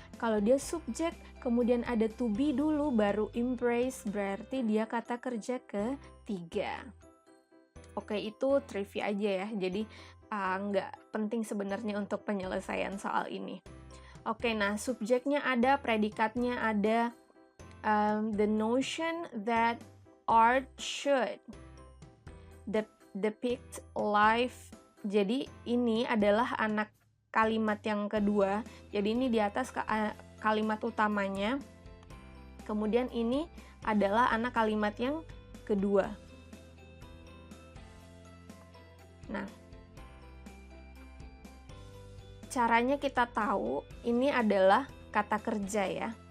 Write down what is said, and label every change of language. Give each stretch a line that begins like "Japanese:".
Indonesian: Kalau dia subjek kemudian ada to be dulu baru embrace berarti dia kata kerja ketiga. Oke, itu trivia aja ya. Jadi nggak penting sebenarnya untuk penyelesaian soal ini. Oke, nah subjeknya ada, predikatnya ada.
English: The notion that art should depict life.
Indonesian: Jadi ini adalah anak kalimat yang kedua. Jadi ini di atas kalimat utamanya. Kemudian ini adalah anak kalimat yang kedua. Nah, caranya kita tahu ini adalah kata kerja ya.